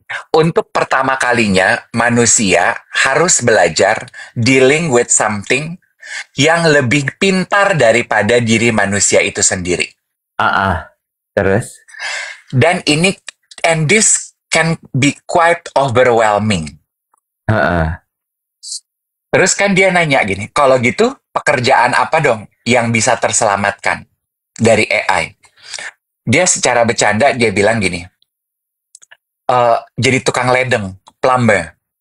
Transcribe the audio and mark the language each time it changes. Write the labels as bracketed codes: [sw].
[id] Untuk pertama kalinya, manusia harus belajar [en] dealing with something [id] yang lebih pintar daripada diri manusia itu sendiri. Terus? Dan [en] this can be quite overwhelming. [id] Terus kan dia nanya gini, kalau gitu pekerjaan apa dong yang bisa terselamatkan dari AI? Dia secara bercanda dia bilang gini, jadi tukang ledeng, plumber.